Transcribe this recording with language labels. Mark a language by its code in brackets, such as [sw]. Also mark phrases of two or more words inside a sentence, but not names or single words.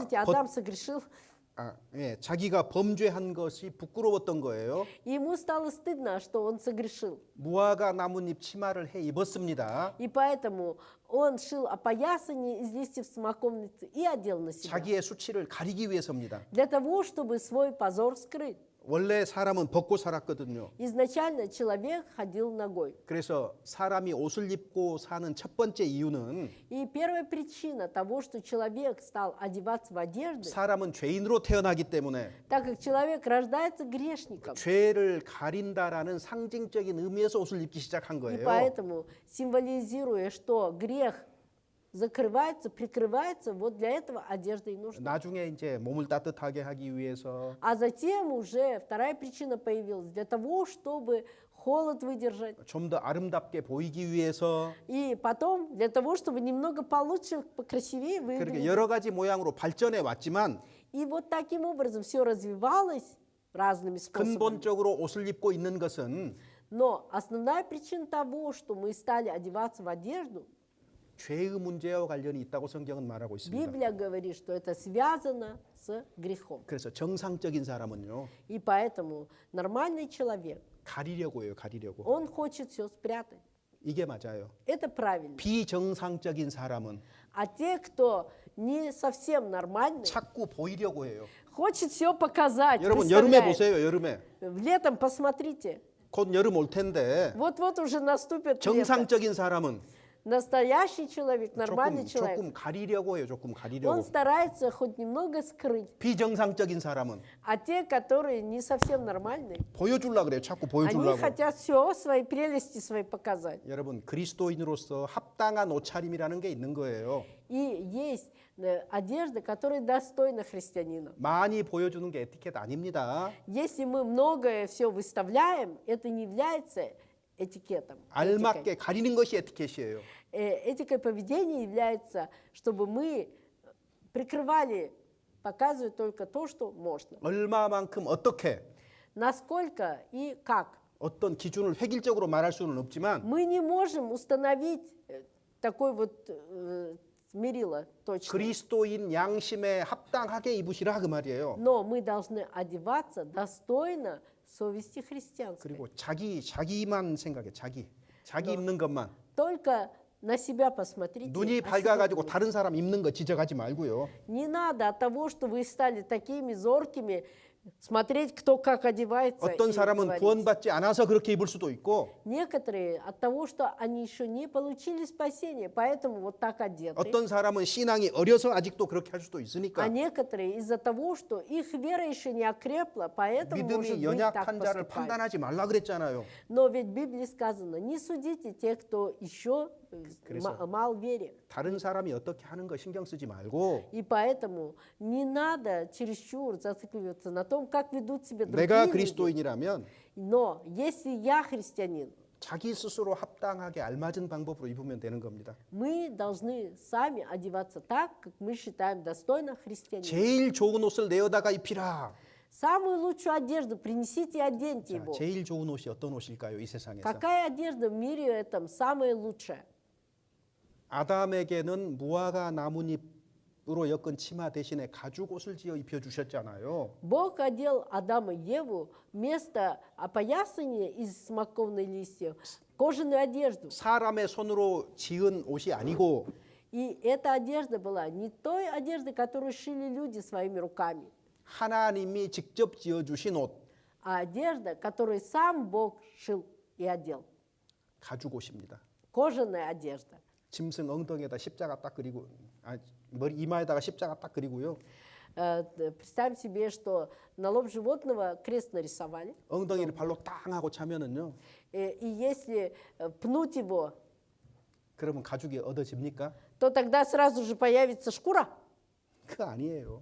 [ru] Адам согрешил, [ko] 자기가 범죄한 것이 부끄러웠던 거예요. [ru] ему стало стыдно, что он согрешил. [ko] 무화과 나뭇잎 치마를 해 입었습니다. [ru] И поэтому он шил опоясание из листьев смоковницы и одел на себя. [ko] 자기의 수치를 가리기 위해서입니다. [ru] Для того, чтобы свой позор скрыть. [ko] 원래 사람은 벗고 살았거든요. [ru] Изначально человек ходил ногой. [ko] 그래서 사람이 옷을 입고 사는 첫 번째 이유는 [ru] И первая причина того, что человек стал одеваться в одежды, [ko] 사람은 죄인으로 태어나기 때문에 [ru] так как человек рождается грешником. [ko] 죄를 가린다라는 상징적인 의미에서 옷을 입기 시작한 [ru] И [ko] 거예요. [ru] поэтому, символизируя, что грех закрывается, прикрывается, вот для этого одежда и нужна. [ko] 나중에 이제 몸을 따뜻하게 하기 위해서 [ru] А затем уже вторая причина появилась для того, чтобы холод выдержать. [ko] 좀 더 아름답게 보이기 위해서 [ru] И потом для того, чтобы немного получше, покрасивее [ko] 그렇게 [ru] выглядеть. [ko] 여러 가지 모양으로 발전해 왔지만 [ru] И вот таким образом все развивалось разными способами. [ko] 근본적으로 옷을 입고 있는 것은 [ru] Но основная причина того, что мы стали одеваться в одежду, [ko] 죄의 문제와 관련이 있다고 성경은 말하고 있습니다. [ru] Библия говорит, что это связано с грехом. [ko] 그래서 정상적인 사람은요 [ru] И поэтому нормальный человек, [ko] 가리려고 해요. 가리려고. [ru] он хочет все спрятать. [ko] 이게 맞아요. [ru] Это правильно. [ko] 비정상적인 사람은 [ru] А те, кто не совсем нормальный, [ko] 자꾸 보이려고 해요. [ru] хочет все показать. [ko] 여러분 여름에 [ru] представляет. [ko] 보세요. 여름에 [ru] Летом посмотрите. [ko] 곧 여름 올 텐데 [ru] Вот-вот уже наступит лето. [ko] 정상적인 사람은 [ru] Настоящий человек, нормальный человек, [ko] 조금 가리려고 해요. 조금 [ru] он [ko] 가리려고. [ru] старается хоть немного скрыть. [ko] 비정상적인 사람은 [ru] А те, которые не совсем нормальные, [ko] 보여주려고 그래요. 자꾸 [ru] они [ko] 보여주려고. [ru] хотят все, свои прелести свои показать. [ko] 여러분 그리스도인으로서 합당한 옷차림이라는 게 있는 거예요. [ru] И есть одежда, которая достойна христианина. [ko] 많이 보여주는 게 에티켓 아닙니다. [ru] Если мы многое все выставляем, это не является этикетом. [ko] 알맞게 가리는 것이 에티켓이에요. [ru] Этикой поведения является, чтобы мы прикрывали, показывать только то, что можно. [ko] 얼마만큼 어떻게 [ru] Насколько и как. [ko] 어떤 기준을 획일적으로 말할 수는 없지만 [ru] Мы не можем установить такой вот мерило точно. [ko] 그리스도인 양심에 합당하게 입으시라 그 말이에요. [ru] Но мы должны одеваться достойно совести христианской. [ko] 그리고 자기만 생각해. 자기 입는 것만. [ru] Только на себя посмотрите. [ko] 눈이 [ru] о [ko] 밝아가지고 [ru] себе. [ko] 다른 사람 입는 거 지적하지 말고요. [ru] Не надо от того, что вы стали такими зоркими, смотреть, кто как одевается. [ko] 어떤 [ru] и [ko] 사람은 [ru] говорить. [ko] 구원받지 않아서 그렇게 입을 수도 있고 [ru] Некоторые от того, что они еще не получили спасение, поэтому вот так одеты. [ko] 어떤 사람은 신앙이 어려서 아직도 그렇게 할 수도 있으니까 [ru] А некоторые из-за того, что их вера еще не окрепла, поэтому может [ko] 믿음이 [ru] быть так [ko] 연약한 자를 [ru] поступают. [ko] 판단하지 말라 그랬잖아요. [ru] Но ведь в Библии сказано, не судите тех, кто еще [ko] 그래서 [ru] мал вере. [ko] 다른 사람이 어떻게 하는 거 신경 쓰지 말고 [ru] И поэтому не надо чересчур зацикливаться на том, как ведут себя [ko] 내가 [ru] другие люди. [ko] 그리스도인이라면 [ru] Но если я христианин, [ko] 자기 스스로 합당하게 알맞은 방법으로 입으면 되는 겁니다. [ru] мы должны сами одеваться так, как мы считаем достойно христианина. [ko] 제일 좋은 옷을 내어다가 입히라. [ru] Самую лучшую одежду принесите и оденьте [ko] 자, [ru] его. [ko] 제일 좋은 옷이 어떤 옷일까요? 이 세상에서. [ru] Какая одежда в мире этом самая лучшая? [ko] 아담에게는 무화과 나뭇잎을 으로 엮은 치마 대신에 가죽 옷을 지어 입혀 주셨잖아요. [ru] Бог одел Адама и Еву вместо опоясания из смоковных листьев кожаную одежду. [ko] 사람의 손으로 지은 옷이 아니고 [ru] И эта одежда была не той одеждой, которую шили люди своими руками, [ko] 하나님이 직접 지어 주신 옷, [ru] а одежда, которую сам Бог шил и одел. [ko] 가죽 옷입니다. [ru] Кожаная одежда. [ko] 짐승 엉덩이에다 십자가 딱 그리고 머리 이마에다가 십자가 딱 그리고요. [ru] Представим себе, что на лоб животного крест нарисовали. [ko] 엉덩이를 발로 땅 하고 차면은요. [ru] И если пнуть его, [ko] 그러면 가죽이 얻어집니까? [ru] то тогда сразу же появится шкура? [ko] 그거 아니에요.